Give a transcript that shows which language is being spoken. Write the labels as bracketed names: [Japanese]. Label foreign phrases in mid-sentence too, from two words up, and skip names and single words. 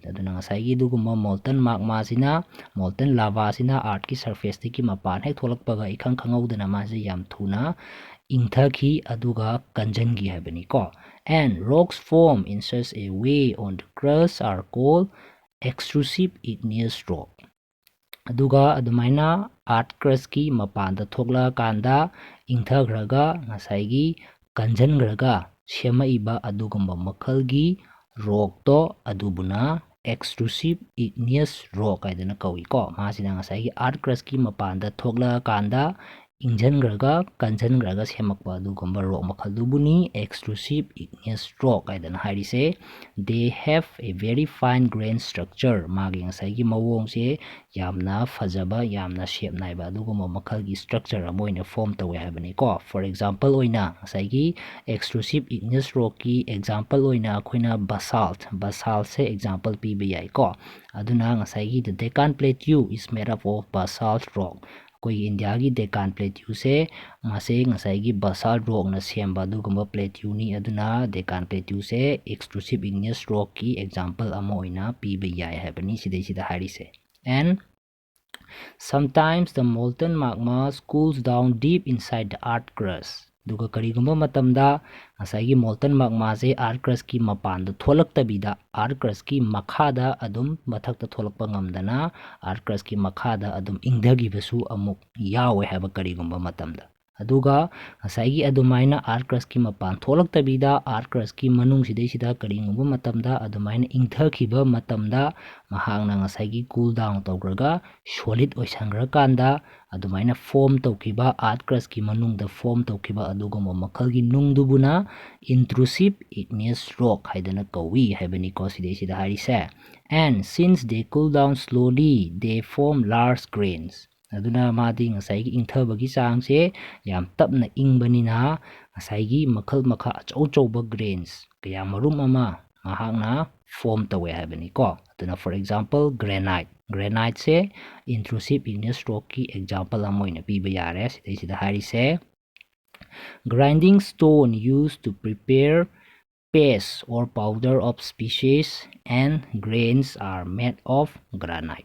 [Manipuri] ꯑꯗꯨꯅ ꯉꯁꯥꯏꯒꯤ ꯑꯗꯨꯒꯨꯝꯕ [English] molten magma [Manipuri] ꯁꯤꯅ, [English] molten lava [Manipuri] ꯁꯤꯅ earthꯀꯤ surfaceꯗꯒꯤ ꯃꯄꯥꯟ ꯍꯦꯛ ꯊꯣꯛꯂꯛꯄꯒ ꯏꯈꯪ ꯈꯪꯍꯧꯗꯅ ꯃꯥꯁꯦ ꯌꯥꯝ ꯊꯨꯅ ꯏꯪꯊꯈꯤ ꯑꯗꯨꯒ ꯀꯟꯖꯟꯈꯤ ꯍꯥꯏꯕꯅꯤꯀꯣ꯫ [English] And rocks formed in such a way on the crust are called extrusive igneous rock. [Manipuri] ꯑꯗꯨꯒ ꯑꯗꯨꯃꯥꯏꯅ [English] earth crust [Manipuri] ꯀꯤ ꯃꯄꯥꯟꯗ ꯊꯣꯛꯂꯛꯑꯀꯥꯟꯗ ꯏꯪꯊꯈ꯭ꯔꯒ ꯉꯁꯥꯏꯒꯤ ꯀꯟꯖꯟꯈ꯭ꯔꯒ ꯁꯦꯝꯃꯛꯏꯕ ꯑꯗꯨꯒꯨꯝꯕ ꯃꯈꯜꯒꯤ ꯔꯣꯛꯇꯣ ꯑꯗꯨꯕꯨꯅ [English] extrusive igneous rock [Manipuri] ꯍꯥꯏꯗꯅ ꯀꯧꯏꯀꯣ꯫ ꯃꯥꯁꯤꯅ ꯉꯁꯥꯏꯒꯤ [English] earth crust [Manipuri] ꯀꯤ ꯃꯄꯥꯟꯗ ꯊꯣꯛꯂꯛꯑꯀꯥꯟꯗ ꯏꯪꯖꯟꯈ꯭ꯔꯒ ꯀꯟꯖꯟꯈ꯭ꯔꯒ ꯁꯦꯝꯃꯛꯄ ꯑꯗꯨꯒꯨꯝꯕ ꯔꯣꯛ ꯃꯈꯜꯗꯨꯕꯨꯅꯤ [English] extrusive igneous rock [Manipuri] ꯍꯥꯏꯗꯅ ꯍꯥꯏꯔꯤꯁꯦ꯫ [English] They have a very fine grain structure. [Manipuri] ꯃꯥꯒꯤ ꯉꯁꯥꯏꯒꯤ ꯃꯑꯣꯡꯁꯦ ꯌꯥꯝꯅ ꯐꯖꯕ, ꯌꯥꯝꯅ ꯁꯦꯞ ꯅꯥꯏꯕ ꯑꯗꯨꯒꯨꯝꯕ ꯃꯈꯜꯒꯤ structure ꯑꯃ ꯑꯣꯏꯅ ꯐꯣꯔꯝ ꯇꯧꯋꯦ ꯍꯥꯏꯕꯅꯤꯀꯣ꯫ [English] For example [Manipuri] ꯑꯣꯏꯅ ꯉꯁꯥꯏꯒꯤ [English] extrusive igneous rock [Manipuri] ꯀꯤ example ꯑꯣꯏꯅ ꯑꯩꯈꯣꯏꯅ basaltse example ꯄꯤꯕ ꯌꯥꯏꯀꯣ꯫ ꯑꯗꯨꯅ ꯉꯁꯥꯏꯒꯤ [English] the Deccan Plateau is made up of basalt rock. [Manipuri] ꯑꯩꯈꯣꯏꯒꯤ ꯏꯟꯗꯤꯌꯥꯒꯤ Deccan Plateauꯁꯦ ꯃꯥꯁꯦ ꯉꯁꯥꯏꯒꯤ [English] basalt rock [Manipuri] ꯅ ꯁꯦꯝꯕ ꯑꯗꯨꯒꯨꯝꯕ plateauꯅꯤ꯫ ꯑꯗꯨꯅ Deccan Plateauꯁꯦ [English] extrusive igneous rock [Manipuri] ꯀꯤ example ꯑꯃ ꯑꯣꯏna ꯄꯤꯕ ꯌꯥꯏ ꯍꯥꯏꯕꯅꯤ ꯁꯤꯗꯩꯁꯤꯗ ꯍꯥꯏꯔꯤꯁꯦ꯫ [English] And sometimes the molten magma cools down deep inside the earth crust. [Manipuri] ꯑꯗꯨꯒ ꯀꯔꯤꯒꯨꯝꯕ ꯃꯇꯝꯗ ꯉꯁꯥꯏꯒꯤ [English] molten magma [Manipuri] ꯁꯦ [English] earth crust [Manipuri] ꯀꯤ ꯃꯄꯥꯟꯗ ꯊꯣꯛꯂꯛꯇꯕꯤꯗ [English] earth crust [Manipuri] ꯀꯤ ꯃꯈꯥꯗ ꯑꯗꯨꯝ ꯃꯊꯛꯇ ꯊꯣꯛꯂꯛꯄ ꯉꯝꯗꯅ [English] earth crust [Manipuri] ꯀꯤ ꯃꯈꯥꯗ ꯑꯗꯨꯝ ꯏꯪꯊꯈꯤꯕꯁꯨ ꯑꯃꯨꯛ ꯌꯥꯎꯋꯦ ꯍꯥꯏꯕ ꯀꯔꯤꯒꯨꯝꯕ ꯃꯇꯝꯗ꯫ ꯑꯗꯨꯒ ꯉꯁꯥꯏꯒꯤ ꯑꯗꯨꯃꯥꯏꯅ [English] earth crust [Manipuri] ꯀꯤ ꯃꯄꯥꯟ ꯊꯣꯛꯂꯛꯇꯕꯤꯗ [English] earth crust [Manipuri] ꯀꯤ ꯃꯅꯨꯡꯁꯤꯗꯩꯁꯤꯗ ꯀꯔꯤꯒꯨꯝꯕ ꯃꯇꯝꯗ ꯑꯗꯨꯃꯥꯏꯅ ꯏꯪꯊꯈꯤꯕ ꯃꯇꯝꯗ ꯃꯍꯥꯛꯅ ꯉꯁꯥꯏꯒꯤ [English] cool down [Manipuri] ꯇꯧꯈ꯭ꯔꯒ solid ꯑꯣꯏꯁꯟꯈ꯭ꯔꯀꯥꯟꯗ ꯑꯗꯨꯃꯥꯏꯅ ꯐꯣꯔꯝ ꯇꯧꯈꯤꯕ [English] earth crust [Manipuri] ꯀꯤ ꯃꯅꯨꯡꯗ ꯐꯣꯔꯝ ꯇꯧꯈꯤꯕ ꯑꯗꯨꯒꯨꯝꯕ ꯃꯈꯜꯒꯤ ꯅꯨꯡꯗꯨꯕꯨꯅ [English] intrusive igneous rock [Manipuri] ꯍꯥꯏꯗꯅ ꯀꯧꯏ ꯍꯥꯏꯕꯅꯤꯀꯣ ꯁꯤꯗꯩꯁꯤꯗ ꯍꯥꯏꯔꯤꯁꯦ꯫ [English] And since they cool down slowly, they form large grains. [Manipuri] ꯑꯗꯨꯅ ꯃꯥꯗꯤ ꯉꯁꯥꯏꯒꯤ ꯏꯪꯊꯕꯒꯤ ꯆꯥꯡꯁꯦ ꯌꯥꯝ ꯇꯞꯅ ꯏꯪꯕꯅꯤꯅ ꯉꯁꯥꯏꯒꯤ ꯃꯈꯜ ꯃꯈꯥ ꯑꯆꯧ ꯑꯆꯧꯕ grains ꯀꯌꯥ ꯃꯔꯨꯝ ꯑꯃ mahakna form tawe haibani ko. [English] Aduna for example granite se intrusive igneous rock ki example [Manipuri] amoina piba yare sida hari se [English] grinding stone used to prepare paste or powder of species and grains are made of granite.